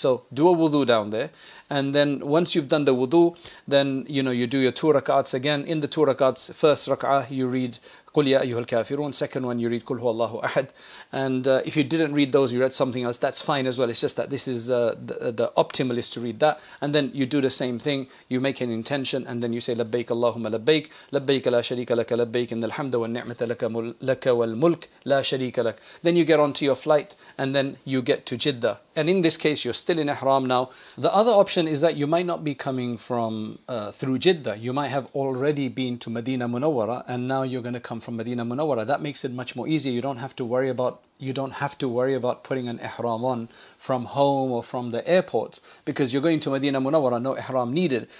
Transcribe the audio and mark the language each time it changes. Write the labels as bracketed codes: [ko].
[en] So do a wudu down there, and then once you've done the wudu, then you do your 2 rak'ats again. In the 2 rak'ats, first rak'ah you read [ar] قُلْ يَا أَيُّهَا الْكَافِرُونَ. [en] Second one you read [ar] قُلْ هُوَ اللَّهُ أَحَدٌ. [en] And if you didn't read those, you read something else, that's fine as well. It's just that this is the optimal is to read that. And then you do the same thing. You make an intention and then you say [ar] لبيك اللهم لبيك لبيك لا شريك لك لبيك إن الحمد والنعمة لك والملك لا شريك لك. [en] Then you get onto your flight and then you get to Jeddah. And in this case, you're still in ihram now. The other option is that you might not be coming from through Jeddah. You might have already been to Medina Munawwara, and now you're going to come from Medina Munawwara. That makes it much more easier. You don't have to worry about putting an ihram on from home or from the airport, because you're going to Medina Munawwara, no ihram needed.